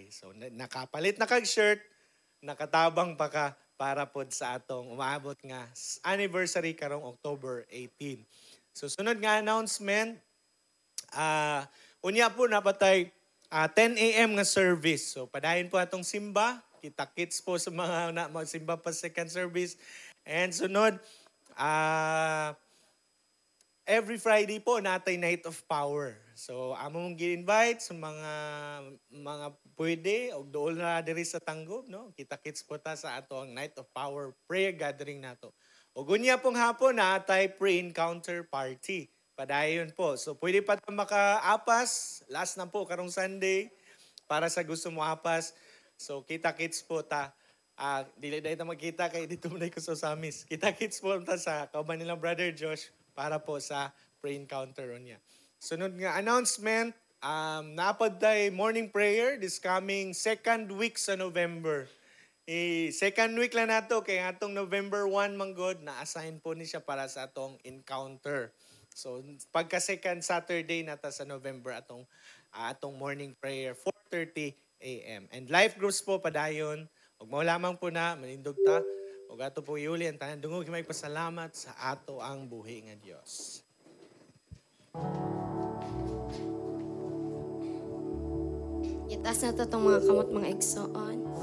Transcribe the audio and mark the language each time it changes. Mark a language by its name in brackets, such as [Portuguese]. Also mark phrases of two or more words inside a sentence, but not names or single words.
[Cebuano] So, nakapalit na kag shirt, nakatabang pa ka para po sa atong umaabot nga anniversary karong October 18. So, sunod nga announcement, unya po napatay 10 a.m. nga service. So, padayon po atong simba. Kita-kits po sa mga magsimba pa second service. And sunod, [English] every Friday [Cebuano] po natay Night of Power. So amo mong gi-invite sa mga pwede og dool na diri sa Tanggob, no. Kita-kits po ta sa atong Night of Power [English] prayer gathering [Cebuano] nato. Ug unya pong hapon natay [English] pre-encounter party. [Cebuano] Padayon po. So pwede pa ta maka-apas, last na po karong Sunday para sa gusto mo apas. So kita-kits po ta. Dili dahil ta magkita kay dito mo ko sa Samis. Kita-kits po ta sa kauban nilang Brother Josh para po sa pre-encounter niya. Sunod nga announcement, napad tayo [English] morning prayer this coming second week [Cebuano] sa November. [English] Second week [Cebuano] lang nato kay atong November 1 manggod na-assign po ni siya para sa atong encounter. So pagka [English] second Saturday [Cebuano] nata sa November atong [English] morning prayer [Cebuano] 4:30 a.m. And [English] life groups [Cebuano] po padayon. Ug mao lamang po na manindog ta. Ug ato po iuli ang tanan dungog may pasalamat sa ato ang buhi nga Dios. Itaas na to itong mga kamot mga igsoon.